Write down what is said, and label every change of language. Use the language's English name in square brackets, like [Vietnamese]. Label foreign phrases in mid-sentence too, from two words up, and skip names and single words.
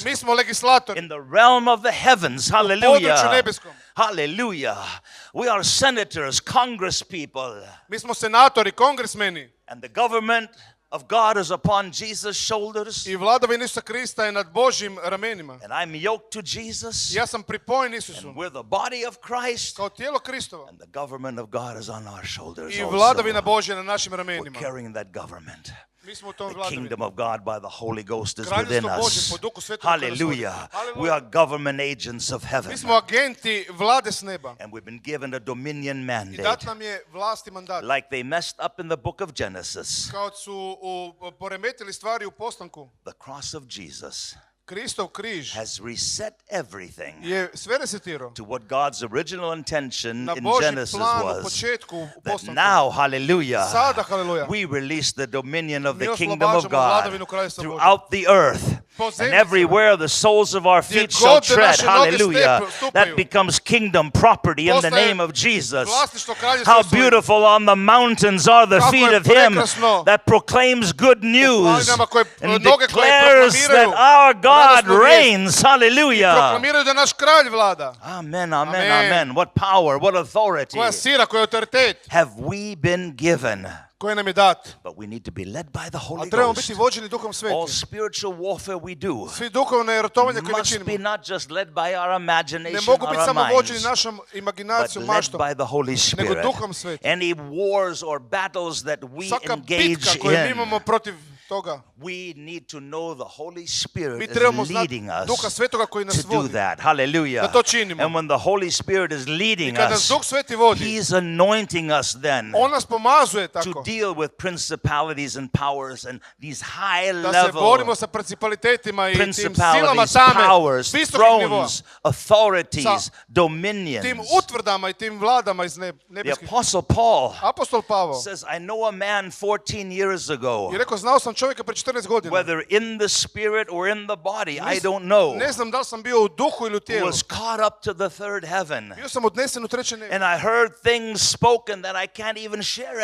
[Croatian] Mi smo legislatori [English] in the realm of the heavens. [Croatian] u području [English] Hallelujah. [Croatian] nebeskom. [English] Hallelujah. We are senators, congress people. [Croatian] Mi smo senatori, kongresmeni. [English] And the government of God is upon Jesus' shoulders. [Croatian] I vladavina Isusa Krista je nad Božjim ramenima. [English] And I'm yoked to Jesus. [Croatian] Ja sam pripojen Isusu. [English] And we're the body of Christ. [Croatian] Kao tijelo Kristova. [English] And the government of God is on our shoulders [Croatian] I [English] also. [Croatian] vladavina Božja na našim [English] We're [Croatian] ramenima. [English] carrying that government. [Croatian] Mi smo u tom [English] The [Croatian] vladavini. [English] kingdom of God by the Holy Ghost is within [Croatian] Kraljevstvo Božje [English] us. [Croatian] po Duhu Svetom koje nas vodi. [English] Hallelujah. Hallelujah. We are government agents of heaven. [Croatian] Mi smo agenti vlade s neba. [English] And we've been given a dominion [Croatian] I [English] mandate. [Croatian] dat nam je vlast i mandat. [English] Like they messed up in the book of Genesis. [Croatian] Kao su poremetili stvari u postanku, [English] The cross of Jesus [Croatian] Kristov križ [English] has reset everything [Croatian] je sve resetirao. [English] to what God's original intention [Croatian] Na [English] in [Croatian] Božji [English] Genesis [Croatian] plan u [English] was. [Croatian] početku u [English] That [Croatian] postanku. [English] now, hallelujah, [Croatian] Sada, hallelujah, [English] we release the dominion of [Croatian] mi [English] the kingdom of [Croatian] oslobađamo [English] God [Croatian] vladavinu Kraljevstva Božjeg. [English] throughout the earth. [Croatian] Po [English] And [Croatian] zemlji [English] everywhere the soles of our feet [Croatian] Gdje [English] shall [Croatian] god [English] tread, [Croatian] naše noge [English] hallelujah, [Croatian] stupaju. [English] that becomes kingdom property in the [Croatian] Postaje [English] name of Jesus. [Croatian] vlasništvo Kraljevstva [English] How [Croatian] Isusa. [English] beautiful on the mountains are the [Croatian] Kako [English] feet [Croatian] je [English] of Him [Croatian] prekrasno [English] that proclaims good news [Croatian] planinama koje- [English] and [Croatian] noge koje [English] declares that [Croatian] proklamiraju [English] our God [Croatian] radosnu vijest. [English] reigns, hallelujah. [Croatian] Proklamiraju da naš kralj vlada. [English] Amen, amen, [Croatian] Amen. [English] amen. What power, what authority [Croatian] Koja sila, koja je autoritet, [English] have we been given? [Croatian] koja nam je dat. [English] But we need to be led by the [Croatian] A [English] Holy [Croatian] trebamo [English] Ghost. [Croatian] biti vođeni Duhom [English] All [Croatian] Svetim. [English] spiritual warfare we do [Croatian] Svi duhovne ratovanje koje mi [English] must be [Croatian] činimo [English] not just led by our [Croatian] ne [English] imagination [Croatian] mogu [English] or [Croatian] biti [English] our [Croatian] samo vođeni [English] minds, [Croatian] našom [English] but [Croatian] imaginacijom, [English] led [Croatian] maštom, [English] by the Holy [Croatian] nego [English] Spirit. [Croatian] Duhom Svetim. [English] Any wars or battles that we [Croatian] Svaka [English] engage [Croatian] bitka koju mi [English] in, [Croatian] imamo protiv toga, [English] we need to know the Holy Spirit [Croatian] mi [English] is [Croatian] trebamo znati [English] leading [Croatian] Duha [English] us [Croatian] Svetoga koji nas [English] to do [Croatian] vodi. [English] that. Hallelujah. [Croatian] Da to činimo. [English] And when the Holy Spirit is leading [Croatian] Kad nas [English] us, [Croatian] Duh Sveti vodi, [English] He's anointing us then [Croatian] on nas pomazuje [English] to [Croatian] tako [English] deal with principalities and powers and these high [Croatian] da se borimo [English] level [Croatian] sa principalitetima i tim silama [English] principalities, [Croatian] tame, [English] powers, [Croatian] visokih nivoa, [English] thrones, authorities, [Croatian] Sa [English] dominions. [Croatian] tim utvrdama i tim vladama iz [English] The [Croatian] nebeskih. [English] Apostle Paul [Croatian] Apostol Pavao [English] says, I know a man 14 years ago, [Croatian] je rekao, znao sam čovjeka pre 14 godina. [English] whether in the spirit or in the body, I don't know, [Croatian] Ne znam da li sam bio u duhu ili u [English] who [Croatian] tijelu. [English] was caught up to the third heaven. [Croatian] Bio sam odnesen u treće nebo. [English] And I heard things spoken that I can't even share